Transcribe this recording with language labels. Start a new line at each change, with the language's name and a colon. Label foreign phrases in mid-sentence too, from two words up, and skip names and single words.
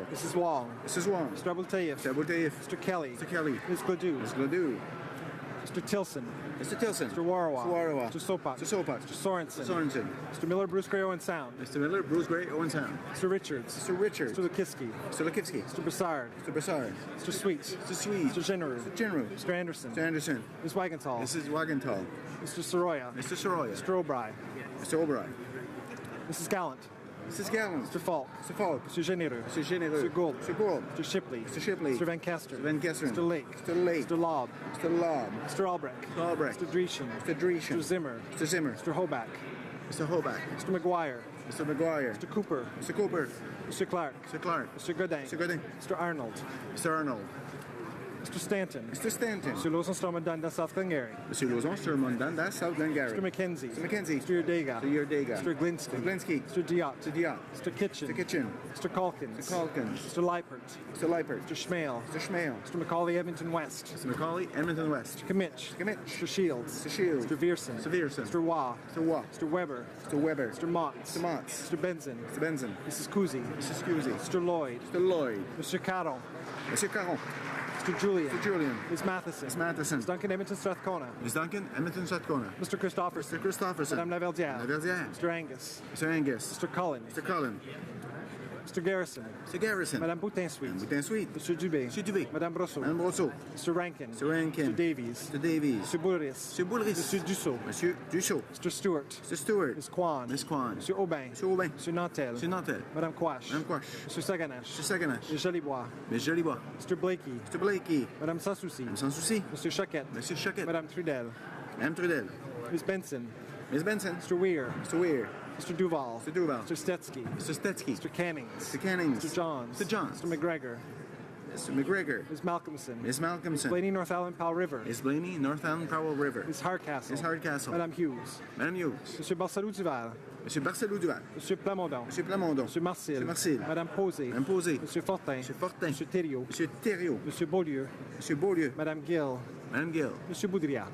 English: Mrs. Wong. Mrs. Wong. Mr. Abultayev. Mr. Abultayev. Mr. Kelly. Mr. Kelly. Ms. Gladue. Mr. Gladue. Mr. Tilson. Mr. Tilson. Mr. Warawa. Mr. Warawa. Mr. Sopak. Mr. Sopak. Mr. Sorensen. Sorensen. Mr. Miller, Bruce Gray, Owen Sound. Mr. Miller, Bruce Gray, Owen Sound. Mr. Richards. Mr. Richards. Mr. Lukitsky. Mr. Lukitsky. Mr. Broussard. Mr. Broussard. Mr. Sweet. Mr. Sweet. Mr. General. Mr. General. Mr. Anderson. Mr. Anderson. Ms. Wagenthal. Mrs. Wagenthal. Mr. Soroya. Mr. Soroya. Mr. O'Brien. Mr. O'Brien. Mrs. Gallant. Mrs. Gallant. Mr. Falk. Mr. Falk. Mr. Généreux. Mr. Généreux. Mr. Gould. Mr. Gould. Mr. Shipley. Mr. Shipley. Mr. Van Kester. Mr. Van Kesteren. Mr. Lake. Mr. Lake. Mr. Lobb. Mr. Lobb. Mr. Albrecht. Mr. Albrecht. Mr. Dreeshen. Mr. Dreeshen. Mr. Zimmer. Mr. Zimmer. Mr. Hoback. Mr. Hoback. Mr. McGuire. Mr. McGuire. Mr. Cooper. Mr. Cooper. Mr. Clark. Mr. Clark. Mr. Godin. Mr. Godin. Mr. Arnold. Mr. Arnold. Mr. Stanton. Mr. Stanton. Mr. Lawson Stormont Dundas, South Glengarry. Mr. Lozon, Sturman, Dundas, South Glengarry. Mr. McKenzie. Mr. McKenzie. Mr. Yerdega. Mr. Yerdega. Mr. Glinsky. Mr. Glinsky. Mr. Diot. Mr. Diot. Mr. Kitchen. Mr. Kitchen. Mr. Calkins. Mr. Calkins. Mr. Leipert. Mr. Leipert. Mr. Schmale. Mr. Schmale. Mr. McCauley, Edmonton West. Mr. McCauley, Edmonton West. Mr. Kimmich. Kimmich. Mr. Shields. Mr. Shields. Mr. Vierson. Mr. Vierson. Mr. Waugh. Mr. Waugh. Mr. Weber. Mr. Weber. Mr. Motts. Mr. Motts. Mr. Benson. Mr. Benson. Mrs. Kuzi. Mrs. Scusi. Mr. Lloyd. Mr. Lloyd. Mr. Caron. Mr. Caron. Mr. Julian. Mr. Julian. Ms. Matheson. Ms. Matheson. Ms. Duncan, Edmonton, Strathcona. Ms. Duncan, Edmonton, Strathcona. Mr. Christopherson. Mr. Christopherson. Madame Laverdière. Laverdière. Mr. Angus. Mr. Angus. Mr. Cullen. Mr. Cullen. Mr. Garrison. Mr. Garrison. Madame Boutin-Sweet. Madame Boutin-Sweet. Mr. Dubé. Mr. Dubé. Madame Brosseau. Madame Brosseau. Mr. Rankin. Mr. Rankin. Mr. Davies. Mr. Davies. Mr. Boulris. Mr. Boulris. Monsieur Dussault. Monsieur Dussault. Mr. Stewart. Mr. Stewart. Ms. Kwan. Ms. Kwan. Monsieur Aubin. Monsieur Aubin. Monsieur Nantel. Monsieur Nantel. Madame Quash. Madame Quash. Monsieur Saganache. Mr. Saganache. Ms. Jolibois. Ms. Jolibois. Mr. Blakey. Mr. Blakey. Madame Sansouci. Madame Sansouci. Monsieur Choquette. Monsieur Choquette. Madame Trudel. Madame Trudel. Ms. Benson. Ms. Benson. Mr. Weir. Mr. Weir. Mr. Duval. Mr. Duval. Mr. Stetsky. Mr. Stetsky. Mr. Cannings. Mr. Cannings. Mr. Johns. Mr. Johns. Mr. McGregor. Mr. McGregor. Ms. Malcolmson. Ms. Malcolmson. Ms. Blaney, North Island, Powell River. Ms. Blaney, North Island, Powell River. Ms. Hardcastle. Ms. Hardcastle. Madame Hughes. Madame Hughes. Monsieur Barcelou Duval. Monsieur Barcelou Duval. Monsieur Plamondon. Monsieur Plamondon. Monsieur Marcel. Monsieur Marcel. Madame Posé. Madame Posé. Monsieur Fortin. Monsieur Fortin. Monsieur Thériault. Monsieur Thériault. Monsieur Beaulieu. Monsieur Beaulieu. Madame Gill. Madame Gill. Monsieur Boudriat.